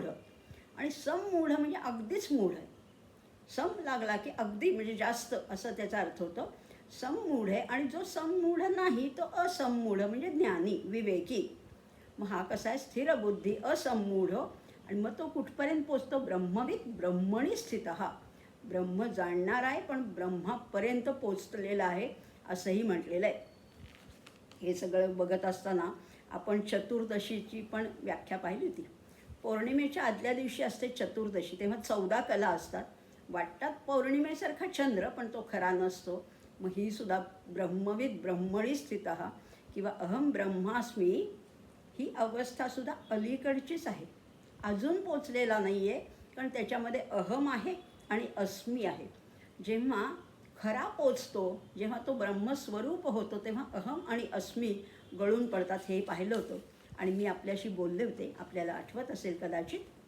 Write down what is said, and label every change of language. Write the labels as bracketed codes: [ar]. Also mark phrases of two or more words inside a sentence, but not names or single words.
[mr] आणि सममूढ म्हणजे अगदीच मूढ आहे. सम लागला की अगदी म्हणजे जास्त असं त्याचा अर्थ होतो. सममूढ आहे. आणि जो सममूढ नाही तो असमूढ म्हणजे ज्ञानी, विवेकी. मग हा कसा आहे? स्थिर बुद्धी, असमूढ. आणि मग तो कुठपर्यंत पोचतो? [sa] ब्रह्मविद ब्रह्मणी स्थितः. [mr] ब्रह्म जाणणार आहे पण ब्रह्मापर्यंत पोचलेला आहे असंही म्हटलेलं आहे. हे सगळं बघत असताना आपण चतुर्दशीची पण व्याख्या पाहिली होती. पौर्णिमेच्या आदल्या दिवशी असते चतुर्दशी, तेव्हा 14 कला असतात. वाटतात पौर्णिमेसारखा चंद्र, पण तो खरा नसतो. मग ही सुद्धा [sa] ब्रह्मविद ब्रह्मणी स्थितः [mr] किंवा [sa] अहम ब्रह्मास्मी [mr] ही अवस्थासुद्धा अलीकडचीच आहे, अजून पोचलेला नाही आहे. कारण त्याच्यामध्ये अहम आहे आणि अस्मी आहे. जेव्हा खरा पोचतो, जेव्हा तो ब्रह्मस्वरूप होतो, तेव्हा अहम आणि अस्मी गळून पडतात. हे पाहिलं होतं आणि मी आपल्याशी बोलले होते, आपल्याला आठवत असेल कदाचित.